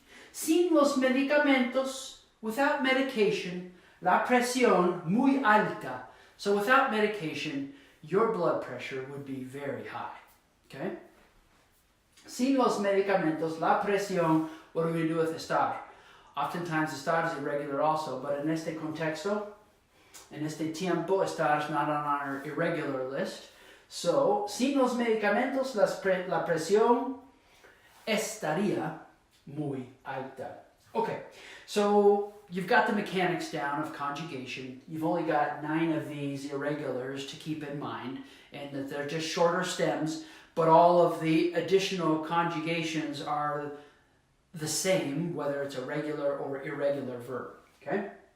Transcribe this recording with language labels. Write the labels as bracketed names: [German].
[Spanish] Sin los medicamentos, [English] without medication, [Spanish] la presión muy alta. [English] So without medication, your blood pressure would be very high. Okay? [Spanish] Sin los medicamentos, la presión, [English] what are we going to do with estar? Oftentimes estar is irregular also, but [Spanish] en este contexto, en este tiempo, [English] estar is not on our irregular list. [Spanish] So, sin los medicamentos, la presión estaría muy alta. [English] Okay, so you've got the mechanics down of conjugation. You've only got 9 of these irregulars to keep in mind, and that they're just shorter stems, but all of the additional conjugations are the same, whether it's a regular or irregular verb. Okay?